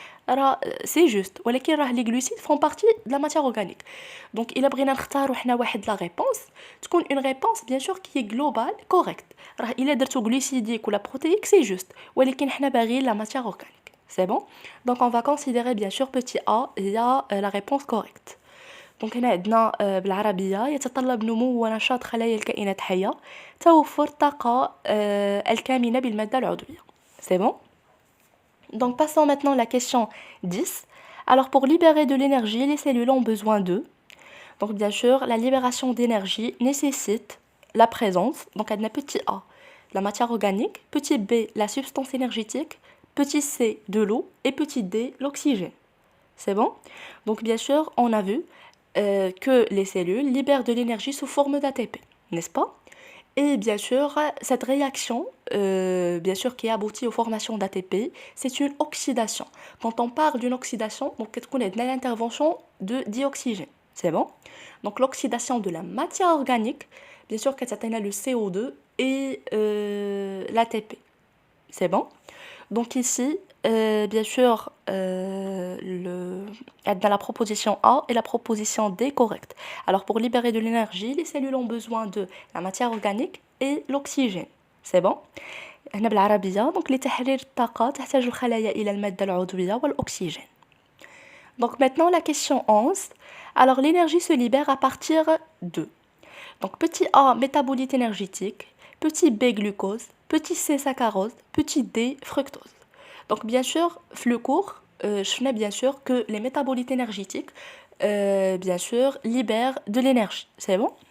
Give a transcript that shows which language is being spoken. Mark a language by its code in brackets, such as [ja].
[fr] راه c'est juste [ar] ولكن راه [fr] les glucides font partie de la matière organique. Donc [ar] إلا بغينا نختاروا حنا واحد [fr] la réponse تكون une réponse bien sûr qui est globale correcte. [ar] راه إلا درتو [fr] glucidique ولا protéique c'est juste [ar] ولكن حنا باغيين [fr] la matière organique. C'est bon? Donc on va considérer bien sûr petit a il y a la réponse correcte. [ar] دونك هنا عندنا بالعربية يتطلب نمو ونشاط خلايا الكائنات الحية توفر الطاقة الكامنة بالمادة العضوية. [fr] C'est bon? Donc passons maintenant à la question 10. Alors pour libérer de l'énergie, les cellules ont besoin de... Donc bien sûr, la libération d'énergie nécessite la présence, donc [ar] عندنا [fr] petit a, la matière organique, petit b, la substance énergétique, petit c, de l'eau et petit d, l'oxygène. C'est bon? Donc bien sûr, on a vu que les cellules libèrent de l'énergie sous forme d'ATP, n'est-ce pas? Et bien sûr, cette réaction, bien sûr, qui aboutit aux formations d'ATP, c'est une oxydation. Quand on parle d'une oxydation, donc on a l'intervention de dioxygène. C'est bon? Donc l'oxydation de la matière organique, bien sûr, qu'elle atteint le CO2 et l'ATP. C'est bon? Donc ici, bien sûr, dans la proposition A et la proposition D correcte. Alors pour libérer de l'énergie, les cellules ont besoin de la matière organique et l'oxygène. C'est bon? [ar] هنا بالعربية [fr] donc [ar] لتحرير الطاقة تحتاج الخلايا إلى المادة العضوية والأكسجين. [fr] Donc maintenant la question 11. Alors l'énergie se libère à partir de. Donc petit A métabolite énergétique, petit B glucose, petit C saccharose, petit D fructose. Donc bien sûr, le cours, je connais bien sûr que les métabolites énergétiques, bien sûr, libèrent de l'énergie. C'est bon?